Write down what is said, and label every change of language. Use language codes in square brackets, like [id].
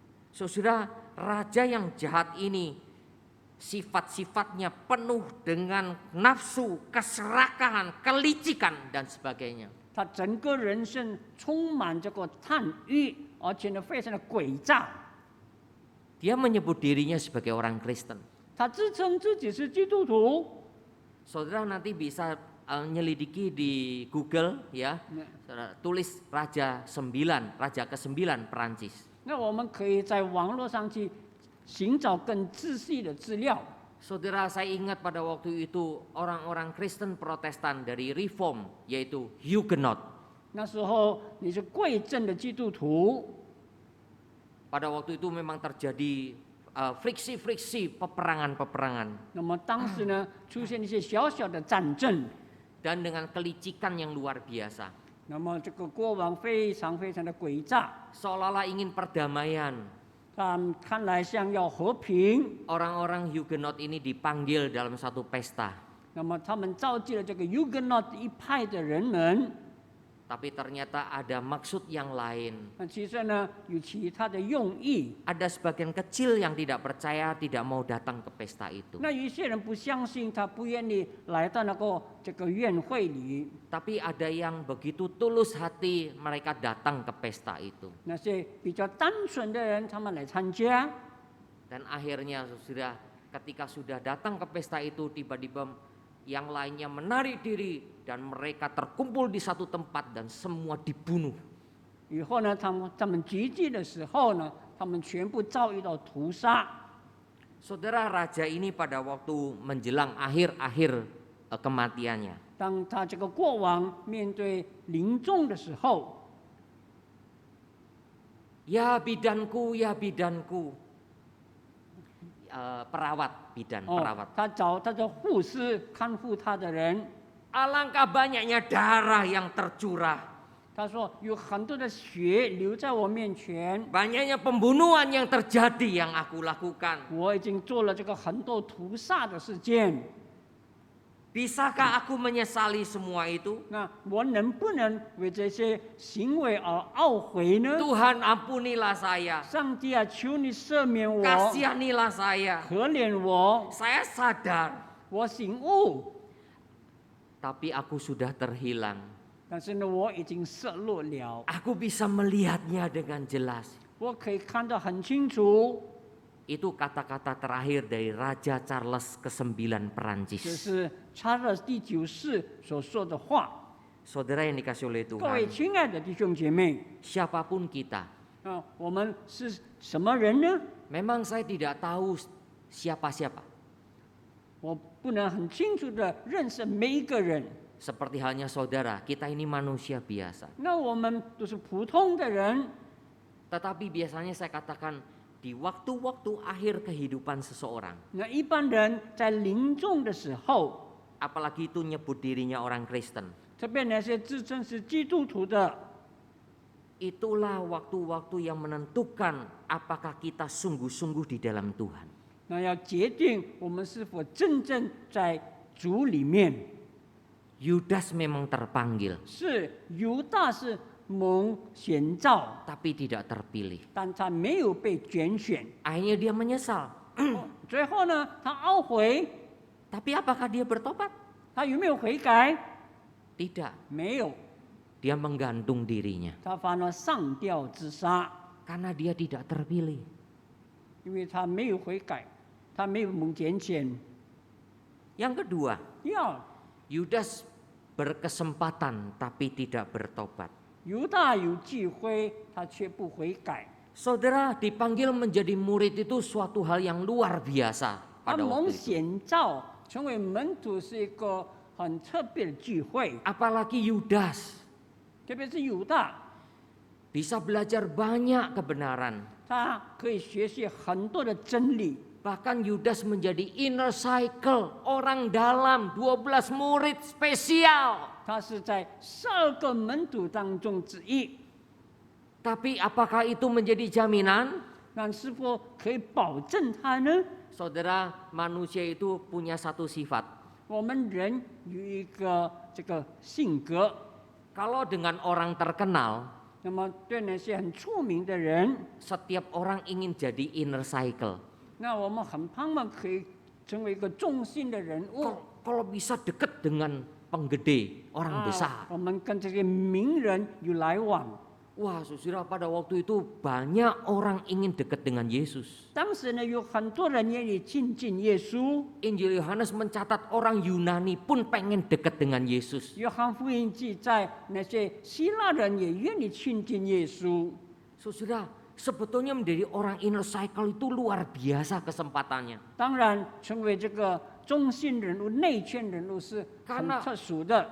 [id] Saudara, raja yang jahat ini sifat-sifatnya penuh dengan nafsu, keserakahan, kelicikan dan sebagainya. [zh] 他整个人生充满这个贪欲，而且呢非常的诡诈。 [id] Dia menyebut dirinya sebagai orang Kristen. [zh] 他自称自己是基督徒。 [id] Saudara nanti bisa nyelidiki di Google ya. Saudara, tulis Raja ke-9 Perancis. [zh] 那我们可以在网络上去寻找更仔细的资料。 [id] Saudara, saya ingat pada waktu itu orang-orang Kristen Protestan dari Reform yaitu Huguenot. [zh] 那时候你是贵正的基督徒， [id] Pada waktu itu memang terjadi friksi-friksi, peperangan-peperangan [zh] 那么当时呢出现一些小小的战争， [id] dan dengan kelicikan yang luar biasa. [zh] 那么这个国王非常非常的诡诈， [id] Seolah-olah ingin perdamaian. [zh] 他看来像要和平。 [id] Orang-orang Huguenot ini dipanggil dalam satu pesta. [zh] 那么他们召集了这个 Huguenot 一派的人们， [id] Tapi ternyata ada maksud yang lain. [zh] 那其实呢有其他的用意。 [id] Ada sebagian kecil yang tidak percaya, tidak mau datang ke pesta itu. [zh] 那有一些人不相信，他不愿意来到那个这个宴会里。 [id] Tapi ada yang begitu tulus hati mereka datang ke pesta itu. [zh] 那些比较单纯的人，他们来参加。 [id] Dan akhirnya ketika sudah datang ke pesta itu, tiba-tiba yang lainnya menarik diri dan mereka terkumpul di satu tempat dan semua dibunuh. [zh] 以后呢，他们集聚的时候呢，他们全部遭遇到屠杀。 [id] Saudara, raja ini pada waktu menjelang akhir-akhir kematiannya, [zh] 当他这个国王面对临终的时候， [id] ya bidanku, ya bidanku. Perawat, bidan, perawat. [zh] 他找他的护士看护他的人， [id] Alangkah banyaknya darah yang tercurah, [zh] 他说有很多的血流在我面前， [id] banyaknya pembunuhan yang terjadi yang aku lakukan. [zh] 我已经做了这个很多屠杀的事件。 [id] Bisakah aku menyesali semua itu? [zh] 那我能不能为这些行为而懊悔呢？ [id] Tuhan, ampunilah saya, [zh] 上帝啊，求你赦免我， [id] kasihanilah saya. [zh] 可怜我， [id] Saya sadar, [zh] 我醒悟。 [id] tapi aku sudah terhilang. [zh] 但是呢，我已经失落了， [id] Aku bisa melihatnya dengan jelas. [zh] 我可以看得很清楚。 [id] Itu kata-kata terakhir dari Raja Charles ke-9 [zh] 这 [id] Perancis. [zh] 是查尔斯第9世所说的话。 [id] Saudara yang dikasih oleh [zh] 各位 [id] Tuhan, [zh] 亲爱的弟兄姐妹， [id] siapapun kita, [zh] 我们是什么人呢？ [id] memang saya tidak tahu siapa-siapa. [zh] 我不能很清楚的认识每一个人。 [id] Seperti halnya saudara, kita ini manusia biasa. [zh] 那我们都是普通的人， [id] Tetapi biasanya saya katakan, di waktu-waktu akhir kehidupan seseorang, [zh] 那一般人在临终的时候， [id] apalagi itu nyebut dirinya orang Kristen, [zh] 特别那些自称是基督徒的， [id] itulah waktu-waktu yang menentukan apakah kita sungguh-sungguh di dalam Tuhan. [zh] 那要决定我们是否真正在主里面。 [id] Yudas memang terpanggil, [zh] 是犹大是蒙选召， [id] tapi tidak terpilih. [zh] 但他没有被拣选。 [id] Akhirnya dia menyesal. [zh] 最后呢，他懊悔， [id] Tapi apakah dia bertobat? [zh] 他有没有悔改？ [id] Tidak, [zh] 没有， [id] dia menggantung dirinya [zh] 他反而上吊自杀， [id] karena dia tidak terpilih. [zh] 因为他没有悔改，他没有蒙拣选。 [id] Yang kedua, [zh] 第二， [id] Yudas berkesempatan tapi tidak bertobat. [zh] 犹大有机会，他却不悔改。 [id] Saudara, dipanggil menjadi murid itu suatu hal yang luar biasa [zh] 他 [id] pada [zh] 蒙 [id] waktu itu. [zh] 显召成为门徒是一个很特别的聚会， [id] Apalagi Yudas [zh] 特别是犹大， [id] bisa belajar banyak kebenaran. [zh] 他可以学习很多的真理。 [id] Bahkan Yudas menjadi [en] inner cycle, [id] orang dalam, 12 murid spesial. [zh] 他是在12个门徒当中之一， [id] Tapi apakah itu menjadi jaminan? [zh] 那是否可以保证他呢？ [id] Saudara, manusia itu punya satu sifat. [zh] 我们人有一个这个性格， [id] Kalau dengan orang terkenal, [zh] 那么对那些很出名的人， [id] setiap orang ingin jadi [en] inner cycle. [zh] 那我们很盼望可以成为一个中心的人物。 [id] Kalau bisa dekat dengan penggede, orang besar. [zh] 我们跟这些名人有来往。 [id] Wah, saudara, pada waktu itu banyak orang ingin dekat dengan Yesus. [zh] 当时呢，有很多人愿意亲近耶稣。 [id] Injil Yohanes mencatat orang Yunani pun pengen dekat dengan Yesus. [zh] 约翰福音记载，那些希腊人也愿意亲近耶稣。 [id] Saudara, sebetulnya menjadi orang [en] inner cycle [id] itu luar biasa kesempatannya. [zh] 当然，成为这个中心人物、内圈人物是很特殊的，